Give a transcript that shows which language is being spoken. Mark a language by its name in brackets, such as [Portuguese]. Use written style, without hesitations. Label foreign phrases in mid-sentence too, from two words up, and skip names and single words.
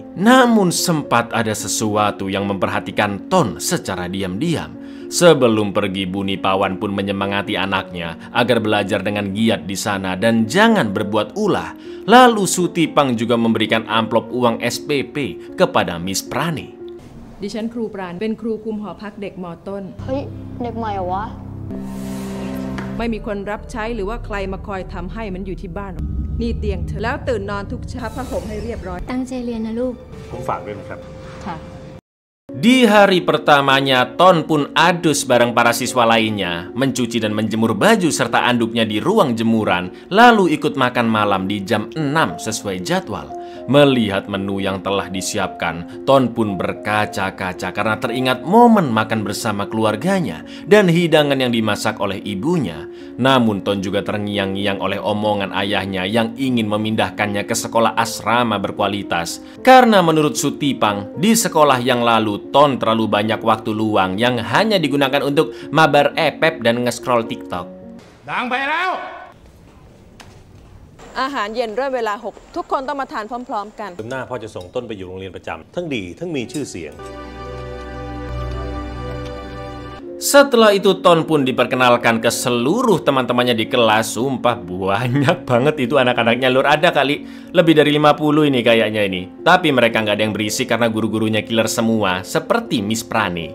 [Indonesian] Namun sempat ada sesuatu yang memperhatikan Ton secara diam-diam. Sebelum pergi, Bu Nipawan pun menyemangati anaknya agar belajar dengan giat di sana dan jangan berbuat ulah. Lalu Sutipang juga memberikan amplop uang SPP kepada Miss Prane. [Thai] ดิฉันครูปราณเป็นครูคุมหอพักเด็กม. ต้น เฮ้ยเด็กใหม่เหรอวะ ไม่มีคนรับใช้หรือว่าใครมาคอยทำให้มันอยู่ที่บ้านหรอกนี่เตียงเธอแล้วตื่นนอนทุกเช้าผ้าห่มให้เรียบร้อย ตั้งใจเรียนนะลูก ผมฝากด้วยนะครับ ค่ะ [Indonesian] Di hari pertamanya, Ton pun adus bareng para siswa lainnya, mencuci dan menjemur baju serta anduknya di ruang jemuran, lalu ikut makan malam di jam 6 sesuai jadwal. Melihat menu yang telah disiapkan, Ton pun berkaca-kaca karena teringat momen makan bersama keluarganya dan hidangan yang dimasak oleh ibunya. Namun Ton juga terngiang-ngiang oleh omongan ayahnya yang ingin memindahkannya ke sekolah asrama berkualitas. Karena menurut Sutipang, di sekolah yang lalu Ton terlalu banyak waktu luang yang hanya digunakan untuk mabar epep dan nge-scroll TikTok. [Thai] ดังไปแล้ว อาหารเย็นเริ่มเวลา 6 ทุกคนต้องมาทานพร้อมๆกัน หน้าพ่อจะส่งต้นไปอยู่โรงเรียนประจำทั้งดีทั้งมีชื่อเสียง [Indonesian] Setelah itu Ton pun diperkenalkan ke seluruh teman-temannya di kelas. Sumpah banyak banget itu anak-anaknya lur. Ada kali lebih dari 50 ini kayaknya ini. Tapi mereka nggak ada yang berisik karena guru-gurunya killer semua, seperti Miss Prane.